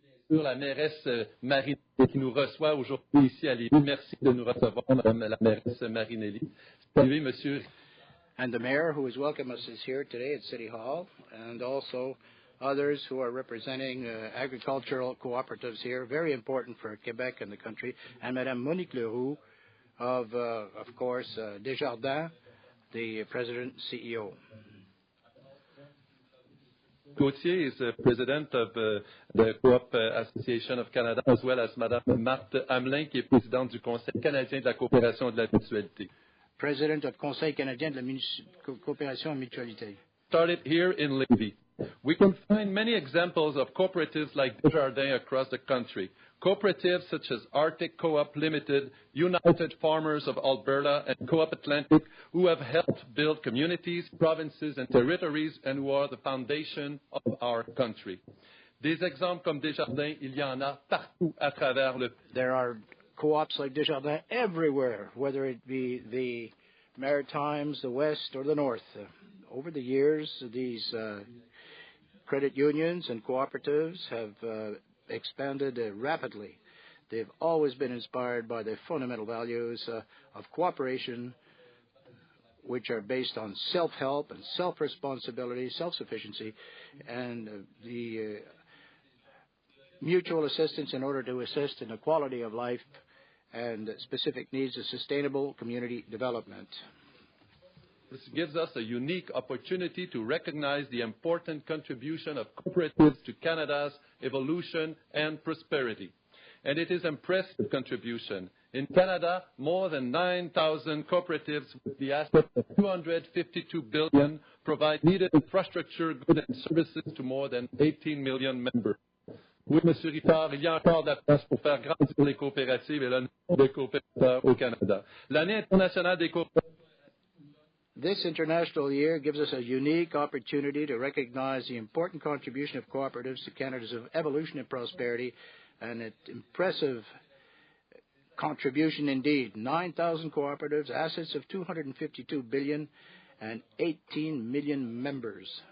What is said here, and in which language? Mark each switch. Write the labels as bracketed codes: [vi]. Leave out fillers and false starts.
[fr] La mairesse Marie qui nous reçoit aujourd'hui ici à Lévis. Merci de nous recevoir, Madame la mairesse Marinelli. Saluez, Monsieur. [en] And the mayor who has welcomed us is here today at City Hall, and also others who are representing agricultural cooperatives here, very important for Quebec and the country, and Madame Monique Leroux of course, Desjardins, the president and CEO. Gauthier is the president of the Co-op Association of Canada, as well as Madame Marthe Hamelin, [fr] qui est présidente du Conseil canadien de la coopération et de la mutualité. [en] President of Conseil canadien de la coopération et mutualité. Started here in Lévis. We can find many examples of cooperatives like Desjardins across the country. Cooperatives such as Arctic Co-op Limited, United Farmers of Alberta, and Co-op Atlantic, who have helped build communities, provinces, and territories, and who are the foundation of our country. [fr] Des exemples comme Desjardins, il y en a partout à travers le pays. [en] There are co-ops like Desjardins everywhere, whether it be the Maritimes, the West, or the North. Over the years, these credit unions and cooperatives have expanded rapidly. They've always been inspired by the fundamental values of cooperation, which are based on self-help and self-responsibility, self-sufficiency, and the mutual assistance in order to assist in the quality of life and specific needs of sustainable community development. This gives us a unique opportunity to recognize the important contribution of cooperatives to Canada's evolution and prosperity. And it is impressive contribution. In Canada, more than 9,000 cooperatives with the asset of $252 billion provide needed infrastructure, goods and services to more than 18 million members. [fr] Oui, M. Rittard, il y a encore de la place pour faire grandir les coopératives et le nombre de coopérateurs au Canada. L'année internationale des coopératives. [en] This international year gives us a unique opportunity to recognize the important contribution of cooperatives to Canada's evolution and prosperity, and an impressive contribution indeed. 9,000 cooperatives, assets of $252 billion, and 18 million members.